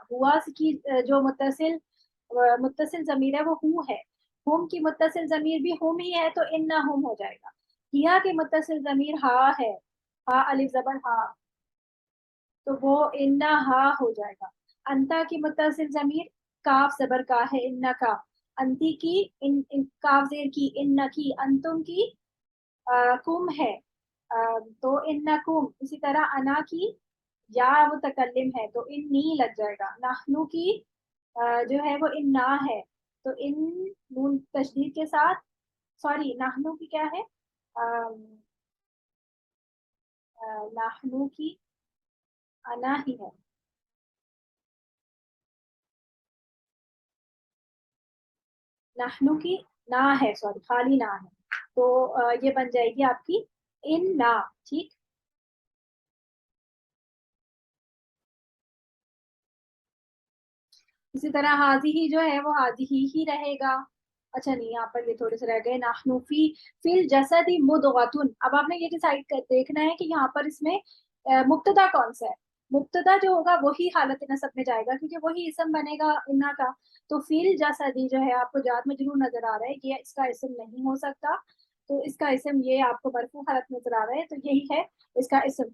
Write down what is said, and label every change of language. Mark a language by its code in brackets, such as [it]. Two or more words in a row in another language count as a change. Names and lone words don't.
[hi] हुआ की जो मुत्तसिल जमीर है वो हु है, हुम की मुत्तसिल जमीर भी हुम ही है, तो [ar] إنّ هم [hi] हो जाएगा। हिया की मुत्तसिल जमीर हा है, हा अलिफ जबर हा, तो वो [ar] إنّ ها [hi] हो जाएगा। अंता की मुत्तसिल जमीर काफ जबर का है, इन्ना का। अंती की इन काफ जेर की, इन्ना की। अंतुम की कुम है, तो [ar] إنّ كم. [hi] इसी तरह अना की या मुतकल्लिम है तो इन नी लग जाएगा। नाहनु की जो है वो इन ना है, तो इन नून तशदीद के साथ, सॉरी नाहनु की क्या है, अम, नाहनु की अना ही है, नाहनु की ना है, सॉरी खाली ना है, तो ये बन जाएगी आपकी इन ना। ठीक, इसी तरह हाजी ही जो है वो हाजी ही रहेगा। अच्छा नहीं, यहाँ पर ये थोड़े से रह गए, [ar] نحن في في الجسد مضغة. [hi] अब आपने ये डिसाइड कर देखना है कि यहाँ पर इसमें मुब्तदा कौन सा है। मुब्तदा जो होगा वही हालत नसब में जाएगा, क्योंकि वही इसम बनेगा इन्ना का। तो [ar] في الجسد [hi] जो है आपको जात मजरूर नजर आ रहा है, ये इसका इसम नहीं हो सकता, तो इसका इसम ये आपको मरफू हालत नजर आ रहा है, तो यही है इसका इसम।